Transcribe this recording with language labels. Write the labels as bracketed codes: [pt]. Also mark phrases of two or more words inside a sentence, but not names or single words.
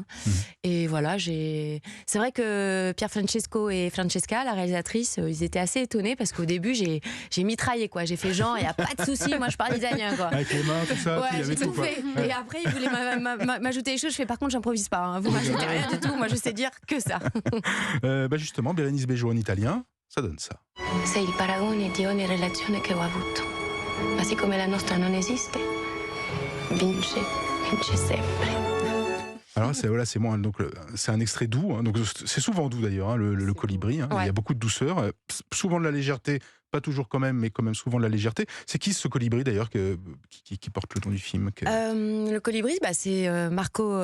[fr] Et voilà, c'est vrai que Pier Francesco et Francesca, la réalisatrice, ils étaient assez étonnés parce qu'au début j'ai mitraillé, quoi. J'ai fait genre, il n'y a pas de souci, moi je parle italien, quoi. Avec les mains, tout ça. Ouais, j'ai tout fait. Et après ils voulaient m'ajouter des choses. Je fais par contre, j'improvise pas. Vous m'ajoutez rien du tout. Moi je sais dire que ça. Justement, Bérénice Bejo en italien, ça donne ça. [it] Sei il paragone di ogni relazione che ho avuto. Ma siccome la nostra non esiste, vince sempre. [fr] Alors c'est moi, donc c'est un extrait doux, donc c'est souvent doux d'ailleurs, le Colibri. Il y a beaucoup de douceur, souvent de la légèreté, pas toujours quand même, mais quand même souvent de la légèreté. C'est qui ce Colibri d'ailleurs qui porte le nom du film Le Colibri, c'est Marco.